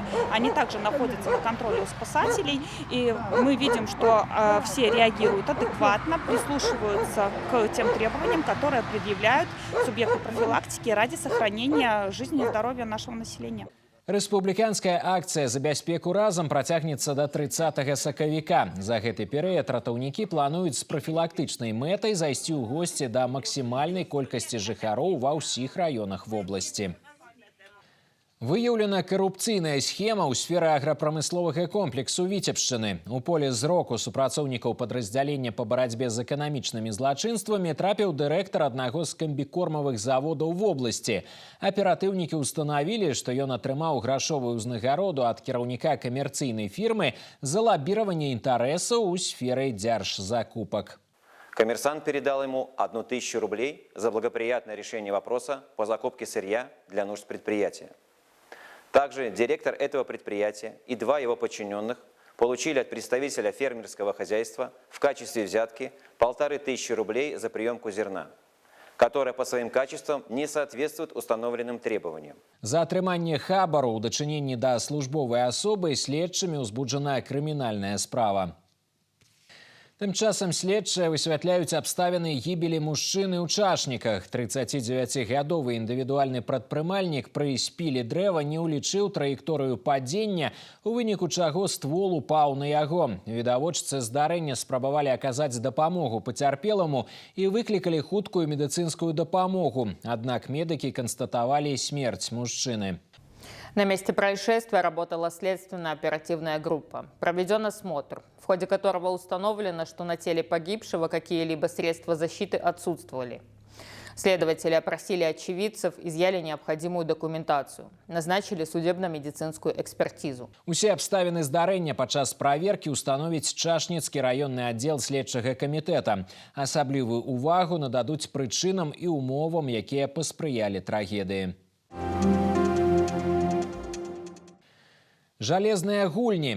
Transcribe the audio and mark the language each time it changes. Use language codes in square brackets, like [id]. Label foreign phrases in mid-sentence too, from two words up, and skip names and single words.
[ru] Они также находятся на контроле у спасателей. И мы видим, что все реагируют адекватно, прислушиваются к тем требованиям, которые предъявляют субъекты профилактики ради сохранения жизни и здоровья нашего населения. [be] Рэспубліканская акцыя «За бяспеку разам» працягнецца да 30 сакавіка. За гэты перыяд ратаўнікі плануюць з прафілактычнай мэтай зайсці ў госці да максімальнай колькасці жыхароў ва ўсіх раёнах вобласці. Выяўлена карупцыйная схема ў сферы аграпрамысловага комплексу Віцебшчыны. У поле зроку супрацоўнікаў падраздзялення па барацьбе з эканамічнымі злачынствамі трапіў дырэктар аднаго з камбікормавых заводаў вобласці. Аператыўнікі ўстанавілі, што ён атрымаў грашовую ўзнагароду ад кіраўніка камерцыйнай фірмы за лабіраванне інтарэсаў у сферы дзяржзакупак. [ru] Коммерсант передал ему 1000 рублей за благоприятное решение вопроса по закупке сырья для нужд предприятия. Также директор этого предприятия и 2 его подчиненных получили от представителя фермерского хозяйства в качестве взятки 1500 рублей за приемку зерна, которая по своим качествам не соответствует установленным требованиям. [be] За атрыманне хабару ў дачыненні да службовай асобы следчымі ўзбуджана крымінальная справа. Тым часам следчыя высвятляюць абставіны гібелі мужчыны ў Чашніках. 39-гадовы індывідуальны прадпрымальнік пры спіле дрэва не ўлічыў траекторыю падзення, у выніку чаго ствол упаў на яго. Відавочцы здарэння спрабавалі аказаць дапамогу пацярпеламу і выклікалі хуткую медыцынскую дапамогу. Аднак медыкі канстатавалі смерць мужчыны. [ru] На месте происшествия работала следственно-оперативная группа. Проведен осмотр, в ходе которого установлено, что на теле погибшего какие-либо средства защиты отсутствовали. Следователи опросили очевидцев, изъяли необходимую документацию, назначили судебно-медицинскую экспертизу. [be] Усе абставіны здарэння падчас праверкі установіць Чашніцкі раённы аддзел следчага камітэта. Асаблівую увагу нададуць прычынам і умовам, якія паспрыялі трагедыі. Жалезныя гульні.